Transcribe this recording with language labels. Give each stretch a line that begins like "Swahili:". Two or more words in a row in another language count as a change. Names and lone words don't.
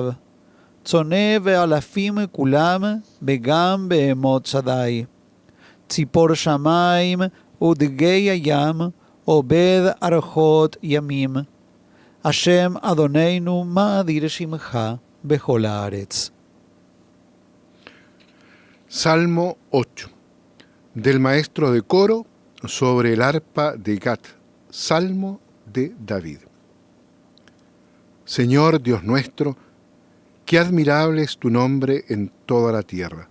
Hebrew: צונא ואלפים כולם וגם בהמות שדי. ציפור שמיים ודגי הים עובד ארוחות ימים. השם אדוננו מה אדיר שמך בכל הארץ.
Spanish: Salmo 8, del maestro de coro sobre el arpa de Gat, Salmo de David. Señor Dios nuestro, qué admirable es tu nombre en toda la tierra.